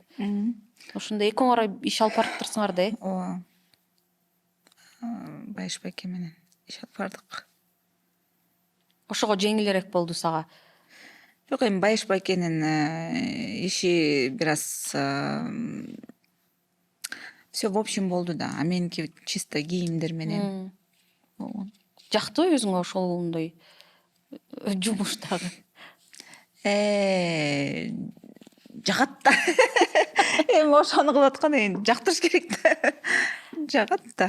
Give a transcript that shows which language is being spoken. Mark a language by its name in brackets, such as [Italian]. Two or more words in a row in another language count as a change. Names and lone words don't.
[Kyrgyz] Ошондо экөөңөр иш алып барыптырсыңар да. Ооба. Байыш байке менен иш алып бардык. Ошого жеңилирээк болду сага. Жок, эми Байыш байкенин иши бир аз [Russian] все в общем [Kyrgyz] болду да. А меники чисто кийимдер менен болгон. Жактыбы өзүңө ошондой жумуш дагы? Жагат да. эми ошону кылып аткан эми жактырыш керек да. Жагат да.